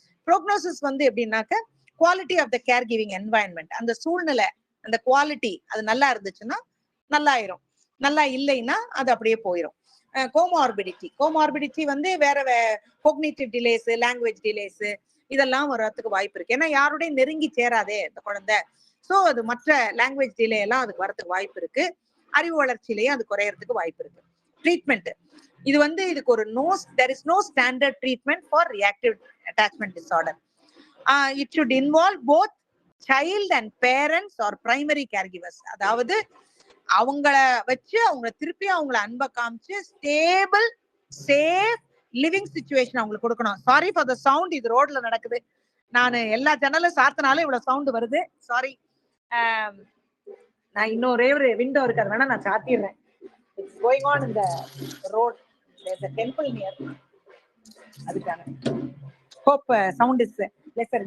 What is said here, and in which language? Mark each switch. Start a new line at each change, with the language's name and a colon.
Tamil: Prognosis வந்து எப்படின்னாக்க, quality of the care giving environment, அந்த சூழ்நிலை, அந்த குவாலிட்டி அது நல்லா இருந்துச்சுன்னா நல்லாயிரும், நல்லா இல்லைன்னா அது அப்படியே போயிடும். கோமார்பிடிட்டி வந்து வேற கோக்னிட்டிவ் டிலேஸ், லாங்குவேஜ் டிலேஸ் இதெல்லாம் வர்றதுக்கு வாய்ப்பு இருக்கு. ஏன்னா யாருடைய நெருங்கி சேராதே இந்த குழந்தை, சோ அது மற்ற லாங்குவேஜ் டிலே எல்லாம் அதுக்கு வரதுக்கு வாய்ப்பு இருக்கு. அறிவு வளர்ச்சியிலேயே அது குறையறதுக்கு வாய்ப்பு இருக்கு. ட்ரீட்மெண்ட், இது வந்து இதுக்கு ஒரு
English: there is no standard treatment for reactive attachment disorder. It should involve both child and parents or primary caregivers.
Tamil: அதாவது அவங்கள வச்சு அவங்க திருப்பி அவங்கள அன்பை காமிச்சு ஸ்டேபிள் சேஃப் லிவிங் சிச்சுவேஷன் அவங்களுக்கு கொடுக்கணும். சாரி ஃபார் த சவுண்ட், இது ரோட்ல நடக்குது. நான் எல்லா ஜன்னலும் சாத்தினாலும் இவ்வளவு சவுண்ட் வருது, சாரி. நான் இன்னொரு விண்டோ இருக்கிறது வேணா நான் சாத்திடுறேன். இட்ஸ் கோயிங் ஆன் இந்த road,
English: there's a temple near,
Tamil: அதுக்கான ஹோப் சவுண்ட் இஸ் லெஸ்ஸர்.